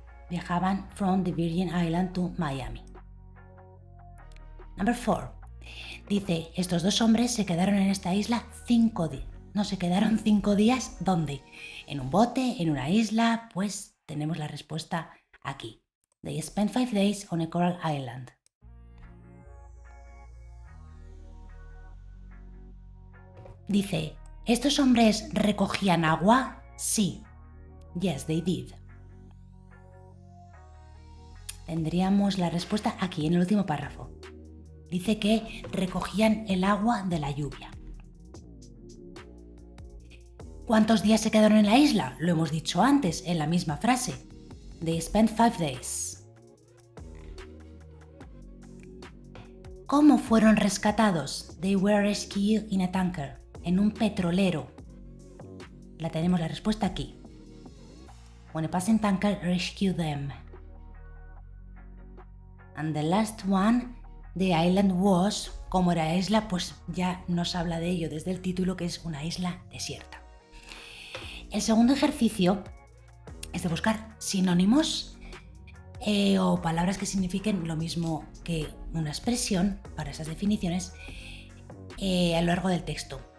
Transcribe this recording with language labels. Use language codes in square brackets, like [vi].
[es] Viajaban [en] from the Virgin Islands to Miami. Number 4. [es] Dice, estos dos hombres se quedaron en esta isla 5 días. No, se quedaron 5 días, ¿dónde? ¿En un bote? ¿En una isla? Pues tenemos la respuesta aquí. [en] They spent 5 days on a coral island. [es] Dice, ¿estos hombres recogían agua? Sí. [en] Yes, they did. [es] Tendríamos la respuesta aquí, en el último párrafo. Dice que recogían el agua de la lluvia. ¿Cuántos días se quedaron en la isla? Lo hemos dicho antes, en la misma frase. [en] They spent 5 days. [es] ¿Cómo fueron rescatados? [en] They were rescued in a tanker. [es] En un petrolero. Tenemos la respuesta aquí. [en] When a passing tanker rescued them. And the last one, the island was, [es] como era isla, pues ya nos habla de ello desde el título, que es una isla desierta. El segundo ejercicio es de buscar sinónimos o palabras que signifiquen lo mismo que una expresión para esas definiciones a lo largo del texto.